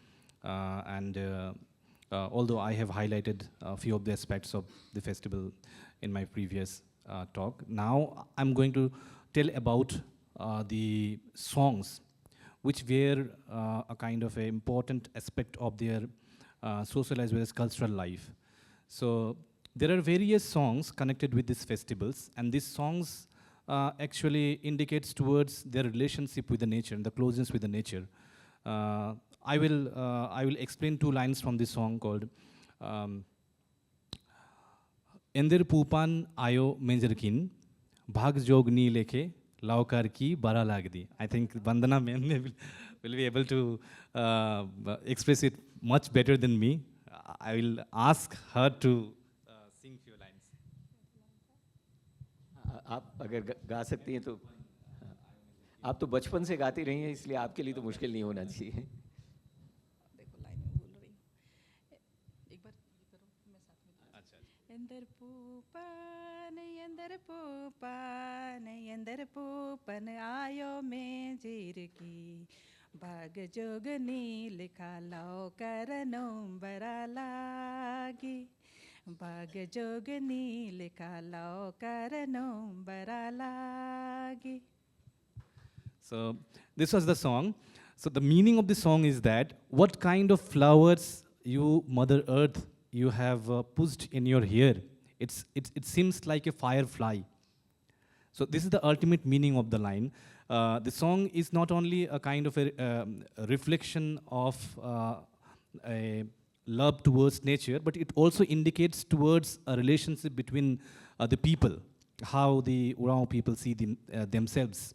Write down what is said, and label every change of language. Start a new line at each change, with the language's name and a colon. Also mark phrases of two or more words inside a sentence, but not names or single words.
English: Although I have highlighted a few of the aspects of the festival in my previous talk, now I'm going to tell about the songs which were a kind of an important aspect of their social as well as cultural life. So there are various songs connected with these festivals, and these songs actually indicates towards their relationship with the nature and the closeness with the nature. I will explain two lines from this song called Ender Pupan Ayo Menjerkin Bhag Jogni Lekhe Laukar Ki Bara Lagdi. I think Vandana ma'am will be able to express it much better than me. I will ask her to sing few lines.
Hindi: आप अगर गा सकती हैं तो आप तो बचपन से गाती रही हैं, इसलिए आपके लिए तो मुश्किल नहीं होना चाहिए. देखो लाइन में बोल रही हूँ, एक बार ये करो, मैं साथ में. अच्छा.
Kurukh: यंदर पूपन आयो में जीर की भाग जोगनी लिखा लो करनो बरा लागी भाग जोगनी लिखा लो करनो बरा लागी.
English: So this was the song. So the meaning of the song is that what kind of flowers you, Mother Earth, you have pushed in your hair. It seems like a firefly. So this is the ultimate meaning of the line. The song is not only a kind of a reflection of a love towards nature, but it also indicates towards a relationship between the people, how the Urao people see themselves.